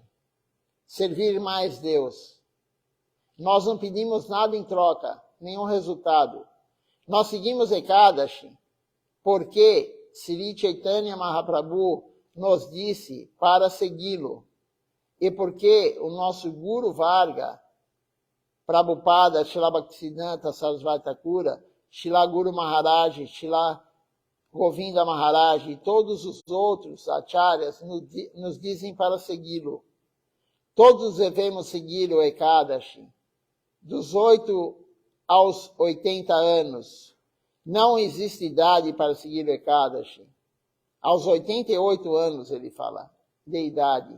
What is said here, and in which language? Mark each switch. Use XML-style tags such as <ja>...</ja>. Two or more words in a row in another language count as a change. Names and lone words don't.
<pt>Servir mais Deus. Nós não pedimos nada em troca, nenhum resultado. Nós seguimos Ekadashi porque Sri Chaitanya Mahaprabhu nos disse para segui-lo. E porque o nosso Guru Varga, Prabhupada, Srila Bhaktisiddhanta Sarasvati Thakura, Srila Guru Maharaj, Srila Govinda Maharaj e todos os outros acharyas nos dizem para segui-lo. Todos devemos seguir o Ekadashi. Dos 8 aos 80 anos, não existe idade para seguir o Ekadashi. Aos 88 anos, ele fala, de idade.</pt>